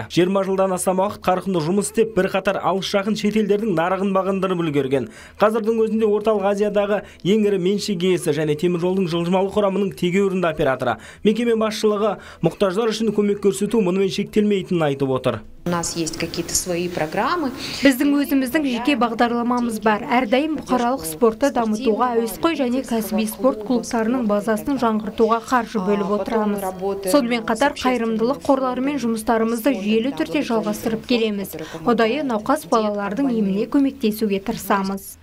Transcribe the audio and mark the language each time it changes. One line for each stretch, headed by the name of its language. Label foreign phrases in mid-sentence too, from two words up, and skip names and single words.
Kazakh: 20 жылдан астам уақыт қарқынды жұмыс істеп, бірқатар алыс жақын шетелдердің нарығын бағындырып үлгерген. Қазірдің өзінде орталық Азиядағы ең ірі меншік иесі және теміржолдың жылжымалы құрамының тегеурінді операторы. Мекеме басшылығы мұқтаждар үшін көмек көрсету мұнымен шектелмейтінін айтып отыр.
Russian: У нас есть какие-то свои программы.
Kazakh: Біздің өзіміздің жеке бағдарламамыз бар. Әрдайым бұқаралық спортты дамытуға, әуесқой және кәсіби спорт клубтарының базасын жаңғыртуға қаржы бөліп отырамыз. Сонымен қатар қайырымдылық қорларымен жұмыстарымызды жүйелі түрде жалғастырып келеміз. Ұдайы науқас балалардың еміне көмектесуге тырысамыз.